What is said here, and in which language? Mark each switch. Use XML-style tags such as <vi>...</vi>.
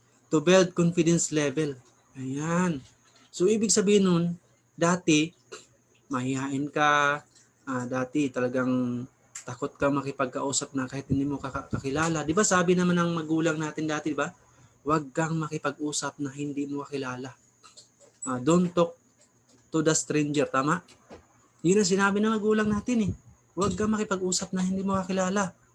<en>To build confidence level.</en> <tl>Ayan. So, ibig sabihin nun, dati, mahihain ka, dati talagang takot ka makipagkausap na kahit hindi mo kakilala. Di ba sabi naman ng magulang natin dati, di ba? Huwag kang makipag-usap na hindi mo kakilala.</tl> <en>Don't talk to the stranger.</en> <tl>Tama? Yun ang sinabi ng magulang natin eh. Huwag kang makipag-usap na hindi mo kakilala.</tl>